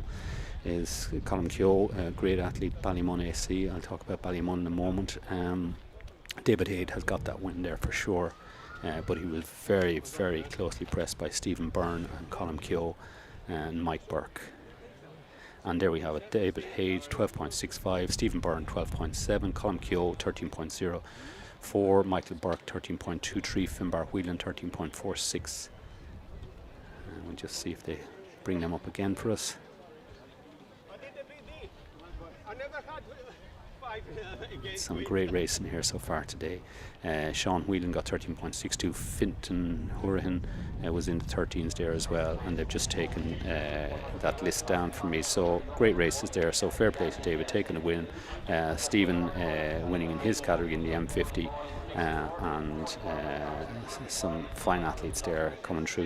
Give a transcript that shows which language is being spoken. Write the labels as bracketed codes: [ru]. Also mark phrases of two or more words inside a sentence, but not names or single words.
[en] Is Colm Keogh, a great athlete, Ballymun AC. I'll talk about Ballymun in a moment. David Haid has got that win there for sure, but he was very, very closely pressed by Stephen Byrne and Colm Keogh and Mike Burke. And there we have it. David Haid 12.65, Stephen Byrne 12.7, Colm Keogh 13.04, Michael Burke 13.23, Finbar Whelan 13.46. And we'll just see if they bring them up again for us. Some great racing here so far today. Sean Whelan got 13.62. Fintan Horan was in the 13s there as well, and they've just taken that list down for me. So great races there. So fair play to David taking a win. Stephen winning in his category in the M50, and some fine athletes there coming through.